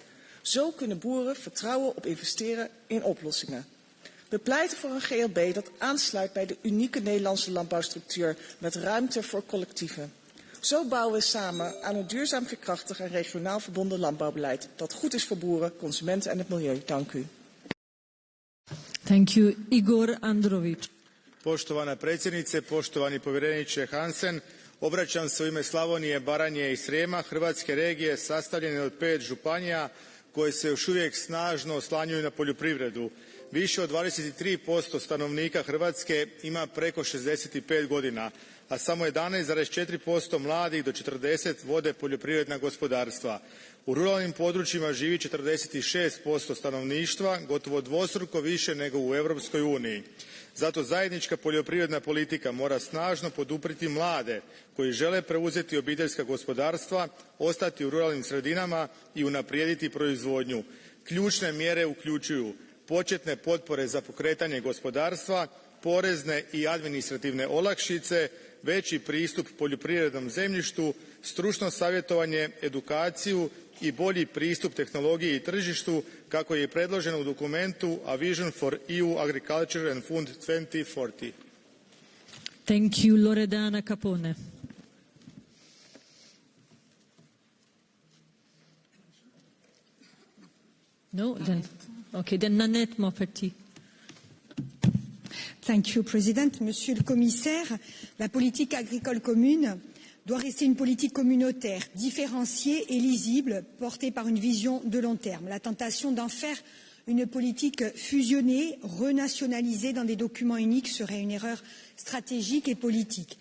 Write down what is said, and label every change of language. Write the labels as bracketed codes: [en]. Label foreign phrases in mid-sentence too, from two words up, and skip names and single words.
[nl] Zo kunnen boeren vertrouwen op investeren in oplossingen. We pleiten voor een GLB dat aansluit bij de unieke Nederlandse landbouwstructuur met ruimte voor collectieven. Zo bouwen we samen aan een duurzaam, veerkrachtig en regionaal verbonden landbouwbeleid dat goed is voor boeren, consumenten en het milieu. Dank u. [en] Thank you. Igor Andrović. [hr] Poštovana predsjednice, poštovani povjereniče HANSEN, obraćam se u ime Slavonije, Baranje i Srijema, Hrvatske regije sastavljene od 5 županija koje se još uvijek snažno oslanjaju na poljoprivredu. Više od 23% stanovnika Hrvatske ima preko 65 godina, a samo 11,4% mladih do 40 vode poljoprivredna gospodarstva. U ruralnim područjima živi 46% stanovništva, gotovo dvostruko više nego u Europskoj uniji. Zato zajednička poljoprivredna politika mora snažno poduprijeti mlade koji žele preuzeti obiteljska gospodarstva, ostati u ruralnim sredinama i unaprijediti proizvodnju. Ključne mjere uključuju početne potpore za pokretanje gospodarstva, porezne i administrativne olakšice, veći pristup poljoprivrednom zemljištu, stručno savjetovanje, edukaciju i bolji pristup tehnologiji i tržištu kako je predloženo u dokumentu A Vision for EU Agriculture and Food 2040. [en] Thank you, Loredana Capone. No, then Nanette Mauperti. Thank you, President. [fr] Monsieur le Commissaire, la politique agricole commune doit rester une politique communautaire, différenciée et lisible, portée par une vision de long terme. La tentation d'en faire une politique fusionnée, renationalisée dans des documents uniques serait une erreur stratégique et politique.